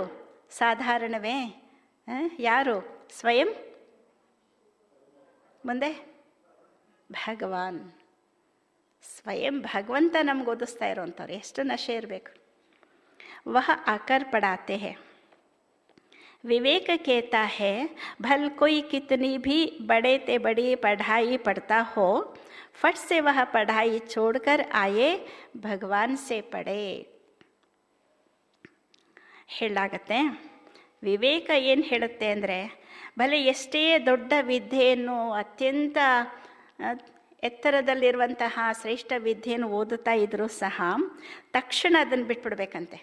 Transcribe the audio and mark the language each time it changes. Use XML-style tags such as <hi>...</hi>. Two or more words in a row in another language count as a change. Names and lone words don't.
<kn>ಸಾಧಾರಣವೇ? ಯಾರು? ಸ್ವಯಂ ಮುಂದೆ ಭಗವಾನ್. ಸ್ವಯಂ ಭಗವಂತ ನಮ್ಗೆ ಓದಿಸ್ತಾ ಇರೋವಂಥವ್ರು. ಎಷ್ಟು ನಶೆ ಇರಬೇಕು.</kn> <hi>वह आकर पढ़ाते हैं. विवेक कहता है भल कोई कितनी भी बड़े ते बड़ी पढ़ाई पढ़ता हो, फट से वह पढ़ाई छोड़कर आए भगवान से पढ़े.</hi> <kn>ಹೇಳಾಗತ್ತೆ. ವಿವೇಕ ಏನು ಹೇಳುತ್ತೆ ಅಂದರೆ, ಭಲೆ ಎಷ್ಟೇ ದೊಡ್ಡ ವಿದ್ಯೆಯನ್ನು ಅತ್ಯಂತ ಎತ್ತರದಲ್ಲಿರುವಂತಹ ಶ್ರೇಷ್ಠ ವಿದ್ಯೆಯನ್ನು ಓದುತ್ತಾ ಇದ್ದರೂ ಸಹ ತಕ್ಷಣ ಅದನ್ನು ಬಿಟ್ಬಿಡ್ಬೇಕಂತೆ.</kn>